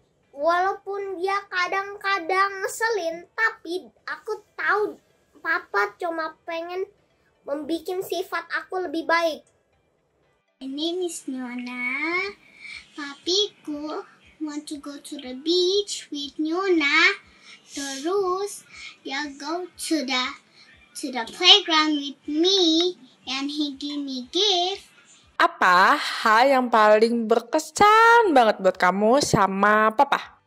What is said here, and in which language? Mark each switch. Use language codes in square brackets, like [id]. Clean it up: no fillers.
[id] Walaupun dia kadang-kadang ngeselin, tapi aku tahu Papa cuma pengen membuat sifat aku lebih baik. [en] My name is Nona. Papiku want to go to the beach with Nona. [id] Terus dia [en] go to the playground with me and he give me gift. [id] Apa hal yang paling berkesan banget buat kamu sama Papa?